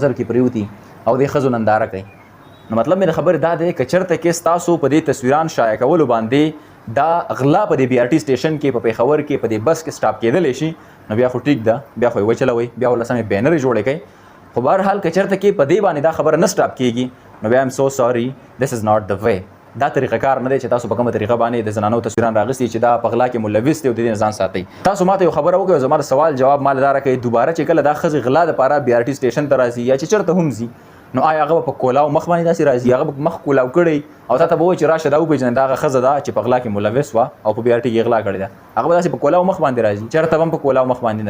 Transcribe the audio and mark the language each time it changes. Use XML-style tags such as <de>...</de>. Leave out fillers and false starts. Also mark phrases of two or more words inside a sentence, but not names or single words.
<ps>نظر کې پرېوتي او د ښځو ننداره کوي نو مطلب مې د خبرې دا دی که چېرته کې ستاسو په دې تصویران شایع کولو باندې دا غلا په دې بي آر ټي سټیشن کې په پېښور کې په دې بس کې سټاپ کېدلی شي نو بیا خو ټیک ده بیا خو یې وچلوئ بیا ورله سمې بینرې جوړې کوئ خو بهرحال که چېرته کې په دې باندې دا خبره نه سټاپ کېږي نو بیا</ps> <en>I'm so sorry this is not the way</en> <ps>دا طریقه کار نه دی چې تاسو په کومه طریقه باندې د زنانو تصویران راغستي چې دا په غلا کې ملوث دي او د دې نه ځان ساتئ تاسو ماته یو خبره وکړئ زما د سوال جواب ما له دا راکړئ دوباره چې کله دا ښځې غلا دپاره بي آر ټي سټیشن ته راځي یا چې چېرته هم ځي نو آیا هغه په کولاو مخ باندې داسې راځي هغه به مخ کولاو کړی او تا ته به وایي چې راشه دا وپېژنې دا هغه ښځه ده چې په غلا کې ملوث وه او په بي آر ټي کې غلا کړې ده هغه به داسې په کولاو مخ باندې راځي چېرته به هم په کولاو مخ باندې نه</ps>